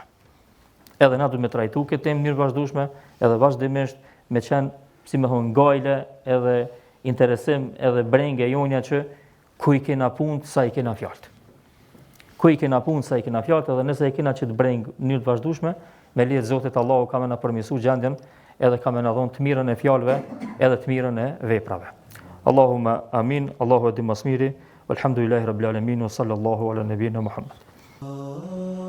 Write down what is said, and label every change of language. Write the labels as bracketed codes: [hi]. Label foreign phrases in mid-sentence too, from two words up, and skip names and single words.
[sq] Edhe na duhet me trajtu këtë temë në mënyrë vazhdueshme, edhe vazhdimisht me qenë, si më thon, gajle, edhe interesim, edhe brengë jonja që ku I kena punë, sa I kena fjalë. Ku I kena punë, sa I kena fjalë, edhe nëse I kena që të brengë në mënyrë të vazhdueshme, me lejet Zotit Allahu ka më na përmirësuar gjendjen, edhe ka më na dhënë të mirën e fjalëve, edhe të mirën e veprave. [ar] اللهم آمين, [sq] Allahu e di mas miri, [ar] والحمد لله رب العالمين وصلى الله على نبينا محمد.